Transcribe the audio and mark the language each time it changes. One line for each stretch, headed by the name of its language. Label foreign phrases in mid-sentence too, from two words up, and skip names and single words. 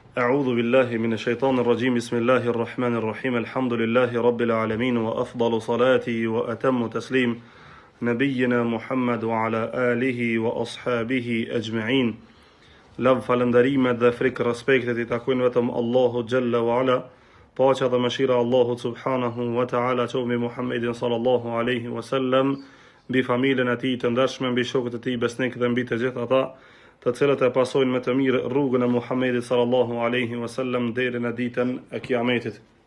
Arabic: أعوذ بالله من الشيطان الرجيم بسم الله الرحمن الرحيم الحمد لله رب العالمين وأفضل صلاتي وأتم تسليم نبينا محمد وعلى آله وأصحابه أجمعين
Albanian: Lavë falënderimet dhe frikë respektet I takojnë vetëm Allahu
Arabic: جل وعلا,
Albanian: paqja dhe mëshira Allahu
Arabic: سبحانه وتعالى
Albanian: qoftë Muhammedin
Arabic: صلى الله عليه وسلم,
Albanian: mbi familjen e tij të ndershme, mbi shokët e tij besnik dhe mbi të gjithë ata të cilët e pasojnë me të mirë rrugën e Muhammedit
Arabic: صلى الله عليه وسلم
Albanian: deri në ditën e Kiametit.